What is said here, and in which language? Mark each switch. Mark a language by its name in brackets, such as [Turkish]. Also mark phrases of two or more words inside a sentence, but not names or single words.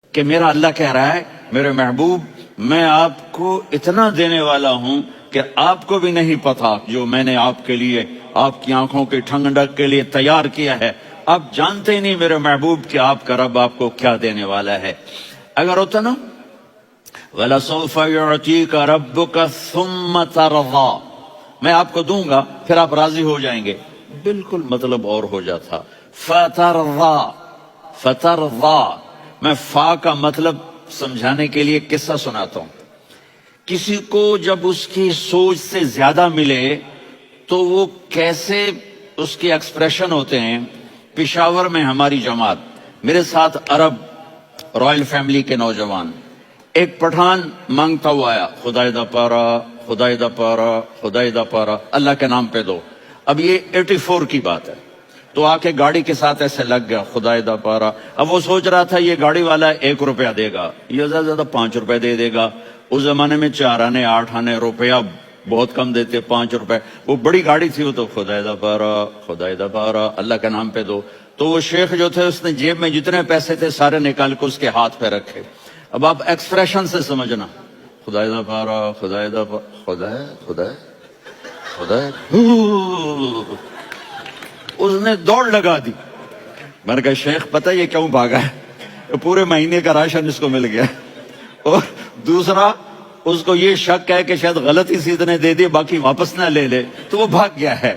[Urdu] کہ میرا اللہ کہہ رہا ہے میرے محبوب میں آپ کو اتنا دینے والا ہوں کہ آپ کو بھی نہیں پتا جو میں نے آپ کے لیے آپ کی آنکھوں کی ٹھنڈک کے لیے تیار کیا ہے. آپ جانتے نہیں میرے محبوب کہ آپ کا رب آپ کو کیا دینے والا ہے. اگر ہوتا نا [Arabic] وَلَسَوْفَ يُعْطِيكَ رَبُّكَ ثُمَّ تَرْضَىٰ، [Urdu] میں آپ کو دوں گا پھر آپ راضی ہو جائیں گے، بالکل مطلب اور ہو جاتا. [Arabic] فَتَرْضَىٰ فَتَرْضَىٰ، [Urdu] میں فا کا مطلب سمجھانے کے لیے قصہ سناتا ہوں. کسی کو جب اس کی سوچ سے زیادہ ملے تو وہ کیسے اس کے ایکسپریشن ہوتے ہیں. پشاور میں ہماری جماعت، میرے ساتھ عرب [English] royal family [Urdu] کے نوجوان، ایک پٹھان مانگتا ہوا آیا، [Pashto] خدای دا پارا خدای دا پارا خدای دا پارا، [Urdu] اللہ کے نام پہ دو. اب یہ 84 کی بات ہے. تو آ کے گاڑی کے ساتھ ایسے لگ گیا، [Pashto] خدای دا پارا. [Urdu] اب وہ سوچ رہا تھا یہ گاڑی والا 1 روپیہ دے گا، یہ زیادہ زیادہ 5 روپے دے دے گا. اس زمانے میں 4 آنے 8 آنے روپیہ بہت کم دیتے، 5 روپے. وہ بڑی گاڑی تھی، وہ تو [Pashto] خدای دا پارا خدای دا پارا [Urdu] اللہ کے نام پہ دو. تو وہ شیخ جو تھے اس نے جیب میں جتنے پیسے تھے سارے نکال کے اس کے ہاتھ پہ رکھے. اب آپ ایکسپریشن سے سمجھنا، [Pashto] خدای دا پارا خدای دا پارا خدای خدای خدای. [Urdu] اس نے دوڑ لگا دی. میں نے کہا شیخ پتہ یہ کیوں بھاگا ہے؟ پورے مہینے کا راشن اس کو مل گیا. اور دوسرا اس کو یہ شک ہے کہ شاید غلطی سے اتنے دے دیے باقی واپس نہ لے لے، تو وہ بھاگ گیا ہے.